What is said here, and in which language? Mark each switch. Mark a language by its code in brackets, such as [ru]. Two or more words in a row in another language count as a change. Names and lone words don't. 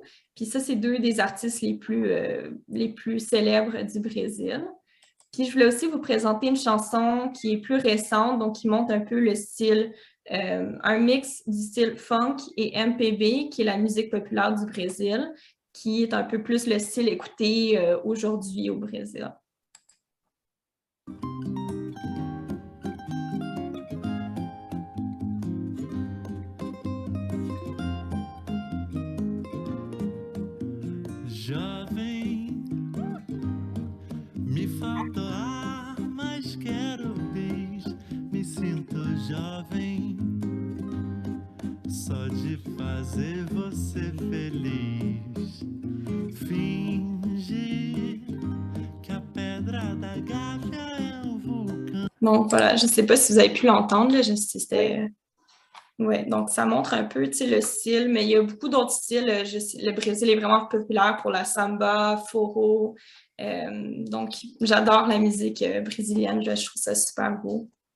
[fr] Puis ça, c'est deux des artistes les plus célèbres du Brésil. Puis je voulais aussi vous présenter une chanson qui est plus récente, donc qui montre un peu le style, un mix du style funk et MPB, qui est la musique populaire du Brésil, qui est un peu plus le style écouté aujourd'hui au Brésil. [pt] Jovem, me falta ar, mas quero beijo. Me sinto jovem, só de fazer você feliz. Finge que a pedra da Gávea é um vulcão. [fr] Donc voilà, je ne sais pas si vous avez pu l'entendre, là, c'était... Ouais, donc ça montre un peu, tu sais, le style, mais il y a beaucoup d'autres styles. Le Brésil est vraiment populaire pour la samba, forró. Donc, j'adore la musique brésilienne, je trouve ça super beau.